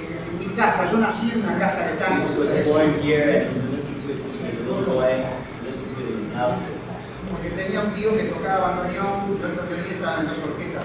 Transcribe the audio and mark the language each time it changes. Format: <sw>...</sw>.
<es>En mi casa, yo nací en una casa de tango.</es> <en>Jesus was born here and he listened to it since he was a little boy, listened to it in his house.</en> <es>Porque tenía un tío que tocaba bandoneón, yo creo que él estaba en dos orquestas.</es>